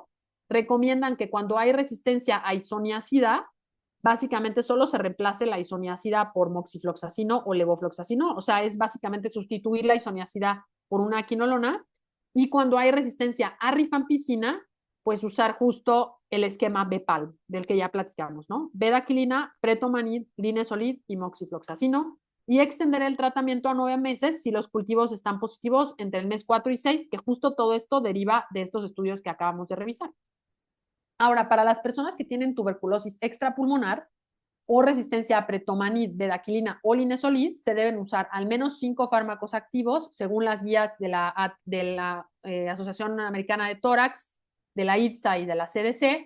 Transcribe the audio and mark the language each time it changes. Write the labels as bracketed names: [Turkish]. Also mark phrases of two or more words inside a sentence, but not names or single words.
[Spanish] Recomiendan que cuando hay resistencia a isoniazida, básicamente solo se reemplace la isoniazida por moxifloxacino o levofloxacino, o sea, es básicamente sustituir la isoniazida por una quinolona. Y cuando hay resistencia a rifampicina, pues usar justo el esquema BPAL, del que ya platicamos, ¿no? Bedaquilina, pretomanid, linesolid y moxifloxacino, y extender el tratamiento a 9 meses si los cultivos están positivos entre el mes 4 y 6, que justo todo esto deriva de estos estudios que acabamos de revisar. Ahora, para las personas que tienen tuberculosis extrapulmonar o resistencia a pretomanid, bedaquilina o linesolid, se deben usar al menos 5 fármacos activos según las guías de la Asociación Americana de Tórax, de la ITSA y de la CDC.